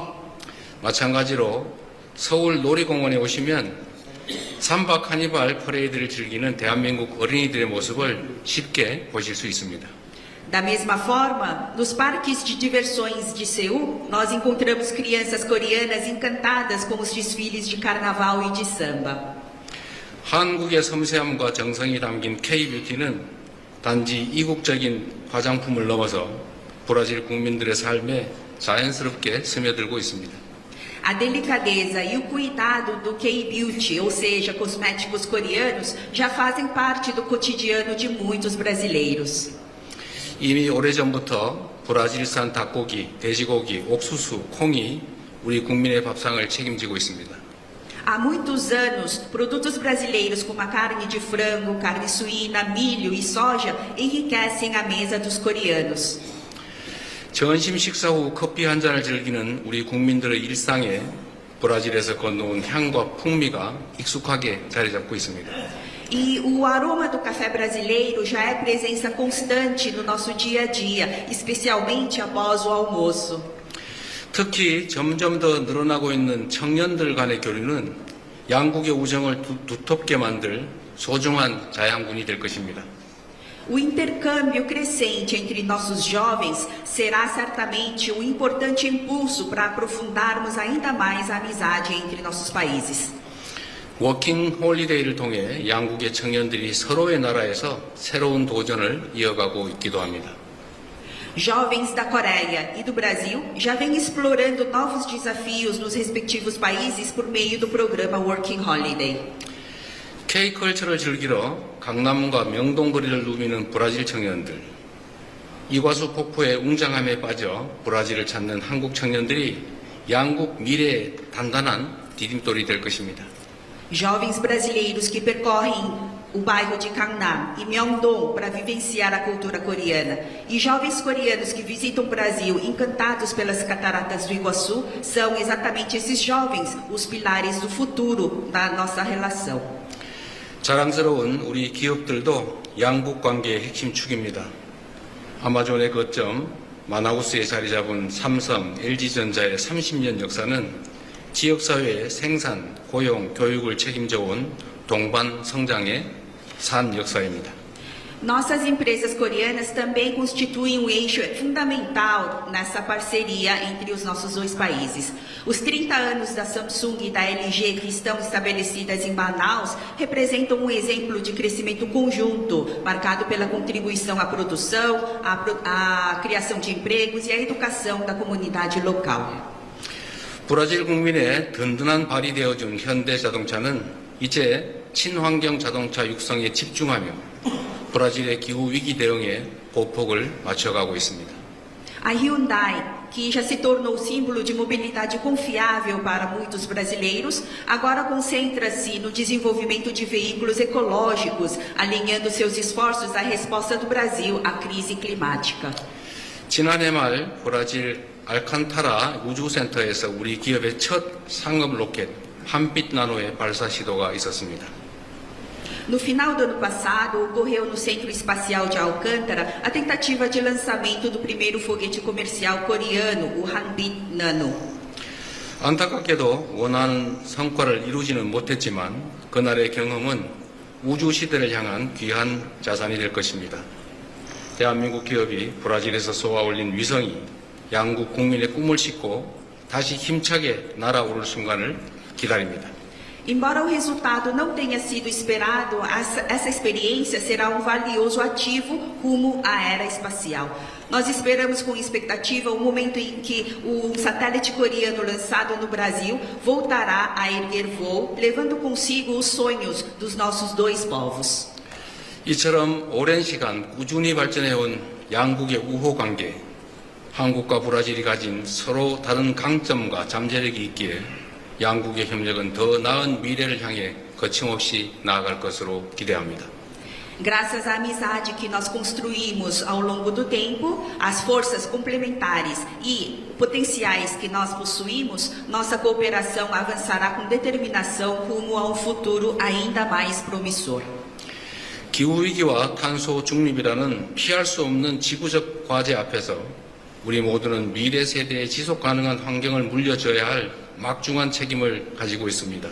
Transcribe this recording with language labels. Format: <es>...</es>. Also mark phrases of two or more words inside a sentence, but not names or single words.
<ko>마찬가지로 서울 놀이공원에 오시면 삼바 카니발 퍼레이드를 즐기는 대한민국 어린이들의 모습을 쉽게 보실 수 있습니다.</ko> <pt>Da mesma forma, nos parques de diversões de Seul, nós encontramos crianças coreanas encantadas com os desfiles de carnaval e de samba.</pt> <ko>한국의 섬세함과 정성이 담긴 K-뷰티는 단지 이국적인 화장품을 넘어서 브라질 국민들의 삶에 자연스럽게 스며들고 있습니다.</ko> <pt>A delicadeza e o cuidado do K-beauty, ou seja, cosméticos coreanos, já fazem parte do cotidiano de muitos brasileiros.</pt> <ko>이미 오래전부터 브라질산 닭고기, 돼지고기, 옥수수, 콩이 우리 국민의 밥상을 책임지고 있습니다.</ko> <pt>Há muitos anos, produtos brasileiros como a carne de frango, carne suína, milho e soja enriquecem a mesa dos coreanos.</pt> <ko>점심 식사 후 커피 한 잔을 즐기는 우리 국민들의 일상에 브라질에서 건너온 향과 풍미가 익숙하게 자리 잡고 있습니다.</ko> <pt>E o aroma do café brasileiro já é presença constante no nosso dia a dia, especialmente após o almoço.</pt> <ko>특히 점점 더 늘어나고 있는 청년들 간의 교류는 양국의 우정을 두텁게 만들 소중한 자양분이 될 것입니다.</ko> <pt>O intercâmbio crescente entre nossos jovens será certamente um importante impulso para aprofundarmos ainda mais a amizade entre nossos países.</pt> <ko>워킹 홀리데이를 통해 양국의 청년들이 서로의 나라에서 새로운 도전을 이어가고 있기도 합니다.</ko> <pt>Jovens da Coreia e do Brasil já vêm explorando novos desafios nos respectivos países por meio do programa Working Holiday.</pt> <ko>K-컬처를 즐기러 강남과 명동거리를 누비는 브라질 청년들, 이과수 폭포의 웅장함에 빠져 브라질을 찾는 한국 청년들이 양국 미래의 단단한 디딤돌이 될 것입니다.</ko> <pt>Jovens brasileiros que percorrem o bairro de Gangnam e Myeongdong para vivenciar a cultura coreana, e jovens coreanos que visitam o Brasil encantados pelas cataratas do Iguaçu, são exatamente esses jovens os pilares do futuro da nossa relação.</pt> <ko>자랑스러운 우리 기업들도 양국 관계의 핵심 축입니다. 아마존의 거점 마나우스에 자리 잡은 삼성, LG전자의 30년 역사는 지역사회의 생산, 고용, 교육을 책임져 온 동반 성장의 산 역사입니다.</ko> <pt>Nossas empresas coreanas também constituem um eixo fundamental nessa parceria entre os nossos dois países. Os 30 anos da Samsung e da LG que estão estabelecidas em Manaus representam um exemplo de crescimento conjunto, marcado pela contribuição à produção, à criação de empregos e à educação da comunidade local.</pt> <ko>브라질 국민의 든든한 발이 되어준 현대자동차는 이제 친환경 자동차 육성에 집중하며 브라질의 기후 위기 대응에 보폭을 맞춰가고 있습니다.</ko> <pt>A Hyundai, que já se tornou símbolo de mobilidade confiável para muitos brasileiros, agora concentra-se no desenvolvimento de veículos ecológicos, alinhando seus esforços à resposta do Brasil à crise climática.</pt> <ko>지난해 말 브라질 알칸타라 우주센터에서 우리 기업의 첫 상업 로켓 한빛 나노의 발사 시도가 있었습니다.</ko> <pt>No final do ano passado, ocorreu no Centro Espacial de Alcântara a tentativa de lançamento do primeiro foguete comercial coreano, o Hanbit Nano.</pt> <ko>안타깝게도 원하는 성과를 이루지는 못했지만 그날의 경험은 우주 시대를 향한 귀한 자산이 될 것입니다. 대한민국 기업이 브라질에서 쏘아올린 위성이 양국 국민의 꿈을 싣고 다시 힘차게 날아오를 순간을 기다립니다.</ko> <pt>Embora o resultado não tenha sido esperado, essa experiência será um valioso ativo rumo à era espacial. Nós esperamos com expectativa o momento em que o satélite coreano lançado no Brasil voltará a erguer voo, levando consigo os sonhos dos nossos dois povos.</pt> <ko>이처럼 오랜 시간 꾸준히 발전해온 양국의 우호 관계, 한국과 브라질이 가진 서로 다른 강점과 잠재력이 있기에 양국의 협력은 더 나은 미래를 향해 거침없이 나아갈 것으로 기대합니다.</ko> <pt>Graças à amizade que nós construímos ao longo do tempo, as forças complementares e potenciais que nós possuímos, nossa cooperação avançará com determinação rumo a um futuro ainda mais promissor.</pt> <ko>기후위기와 탄소 중립이라는 피할 수 없는 지구적 과제 앞에서 우리 모두는 미래 세대에 지속 가능한 환경을 물려줘야 할 막중한 책임을 가지고 있습니다.</ko>